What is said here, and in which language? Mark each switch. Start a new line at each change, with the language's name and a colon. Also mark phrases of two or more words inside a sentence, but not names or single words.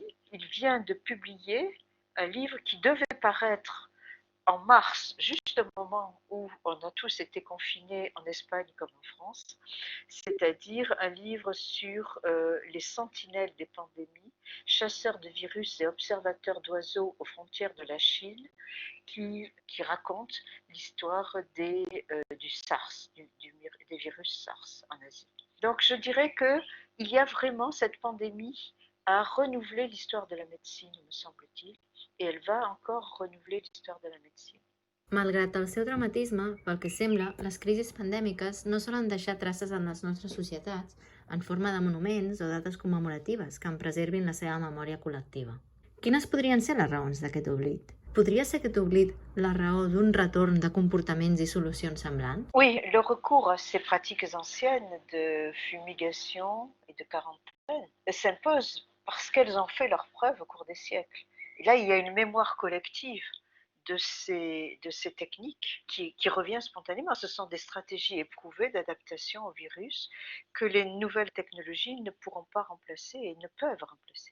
French: Il vient de publier un livre qui devait paraître en mars, juste au moment où on a tous été confinés en Espagne comme en France, c'est-à-dire un livre sur les sentinelles des pandémies, chasseurs de virus et observateurs d'oiseaux aux frontières de la Chine, qui raconte l'histoire du SARS, des virus SARS en Asie. Donc je dirais qu'il y a vraiment cette pandémie à renouveler l'histoire de la médecine, me semble-t-il, et elle va encore renouveler l'histoire de la médecine.
Catalan: Malgrat el seu dramatisme, pel que sembla, les crisis pandèmiques no solen deixar traces en les nostres societats en forma de monuments o dates commemoratives que en preservin la seva memòria col·lectiva. Quines podrien ser les raons d'aquest oblit? Podria ser aquest oblit la raó d'un retorn de comportaments i solucions semblants?
French: Oui, le recours à ces pratiques anciennes de fumigation et de quarantaine s'impose parce qu'elles ont fait leurs preuves au cours des siècles. Et là, il y a une mémoire collective de ces techniques qui revient spontanément. Ce sont des stratégies éprouvées d'adaptation au virus que les nouvelles technologies ne pourront pas remplacer et ne peuvent remplacer.